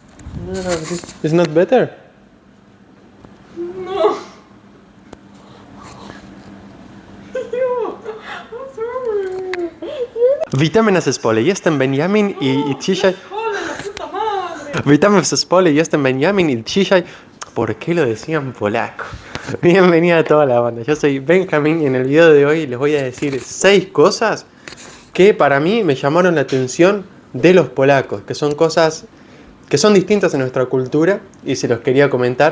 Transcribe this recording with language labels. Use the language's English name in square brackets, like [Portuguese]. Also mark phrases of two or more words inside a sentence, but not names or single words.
[English] No, it's not better. No. What's wrong with you? [Polish] Witamy na zespole. Jestem Benjamin i dzisiaj... [Spanish] Hola, la puta madre. [Polish] Witamy w zespole. Jestem Benjamin y dzisiaj... [Spanish] ¿Por qué lo decían polaco? Bienvenida a toda la banda. Yo soy Benjamin y en el video de hoy les voy a decir 6 cosas que para mí me llamaron la atención de los polacos, que son cosas que son distintas en nuestra cultura y se los quería comentar.